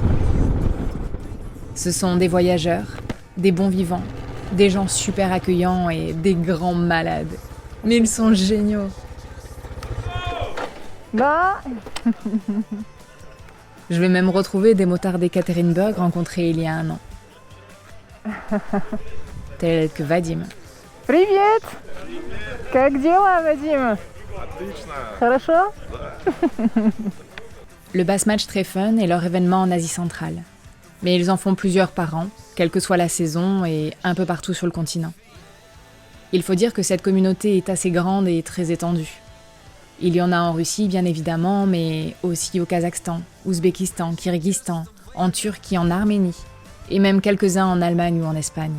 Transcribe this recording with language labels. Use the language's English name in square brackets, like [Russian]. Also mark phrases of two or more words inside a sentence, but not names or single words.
[French] Ce sont des voyageurs, des bons vivants, des gens super accueillants et des grands malades. Mais ils sont géniaux. Bah Je vais même retrouver des motards d'Ekaterinburg rencontrés il y a 1 an. Tels que Vadim. Привет! [Russian] Как дела, Vadim? Отлично! Хорошо? [French] Le Bass Match Trefan est leur événement en Asie centrale. Mais ils en font plusieurs par an, quelle que soit la saison et un peu partout sur le continent. Il faut dire que cette communauté est assez grande et très étendue. Il y en a en Russie, bien évidemment, mais aussi au Kazakhstan, Ouzbékistan, Kirghizistan, en Turquie, en Arménie, et même quelques-uns en Allemagne ou en Espagne.